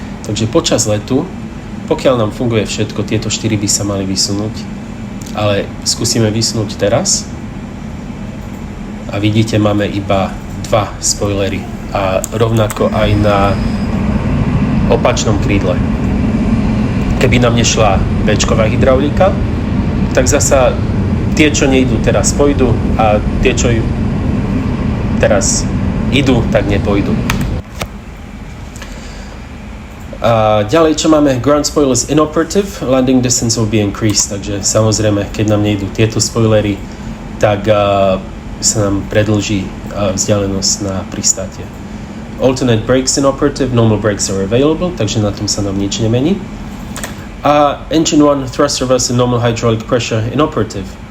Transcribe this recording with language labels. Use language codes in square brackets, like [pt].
[sk] Takže počas letu, pokiaľ nám funguje všetko, tieto 4 by sa mali vysunúť, ale skúsime vysunúť teraz a vidíte, máme iba 2 spoilery a rovnako aj na opačnom krídle. Keby nám nešla Bčková hydraulika, tak zasa tie, čo nejdú, teraz pôjdu a tie, čo teraz idú, tak nepôjdu. A ďalej, čo máme? [en] Ground spoilers inoperative, landing distance will be increased. [sk] Takže samozrejme, keď nám nejdú tieto spoilery, tak sa nám predĺží vzdialenosť na pristátie. [en] Alternate brakes inoperative, normal brakes are available, [sk] takže na tom sa nám nič nemení. [en] A engine 1 thrust reverser normal hydraulic pressure inoperative.